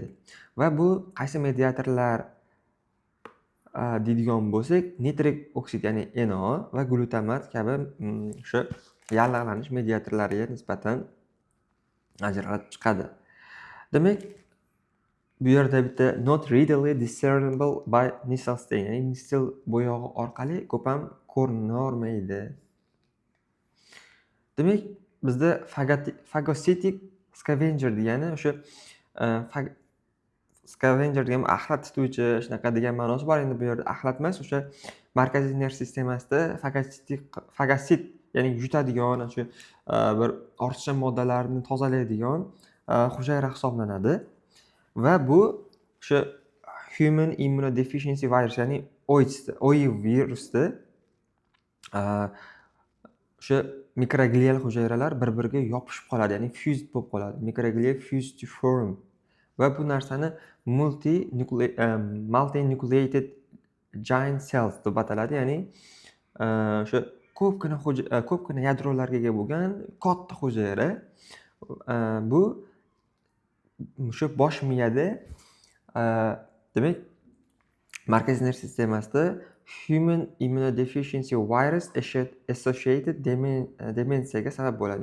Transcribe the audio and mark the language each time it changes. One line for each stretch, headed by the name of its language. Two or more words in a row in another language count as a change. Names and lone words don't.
Uzbek: Va bu qaysi mediatorlar deydigan bo'lsak, nitrik oksid, ya'ni NO va glutamat kabi shu yallig'lanish mediatorlariga nisbatan ajralib chiqadi. Demak, bu yerda bitta
English: not readily discernible by Nissl stain,
Uzbek: ya'ni Nissl bo'yog'i orqali ko'pam ko'rinolmaydi. Demak, bizda
English: phagocytic scavenger
Uzbek: degani o'sha scavenger degan axlat tutuvchi shunaqa degan ma'nosi bor. Endi bu yerda axlat emas, o'sha markaziy nerv sistemasida fagosit, ya'ni yutadigan, shu bir ortiqcha moddalarni tozalaydigan hujayra hisoblanadi. Va bu o'sha
English: human immunodeficiency virus,
Uzbek: ya'ni OI virusni o'sha mikroglial hujayralar bir-biriga yopishib qoladi, ya'ni fused bo'lib qoladi. Mikroglia
English: fused to form
Uzbek: va bu narsani
English: multinucleated giant cells
Uzbek: deb ataladi. Ya'ni o'sha ko'pgina yadrolarga ega bo'lgan katta hujayra. Bu o'sha bosh miyada demak markaziy nerv sistemasida
English: human immunodeficiency virus associated
Uzbek: demensiyaga sabab bo'ladi.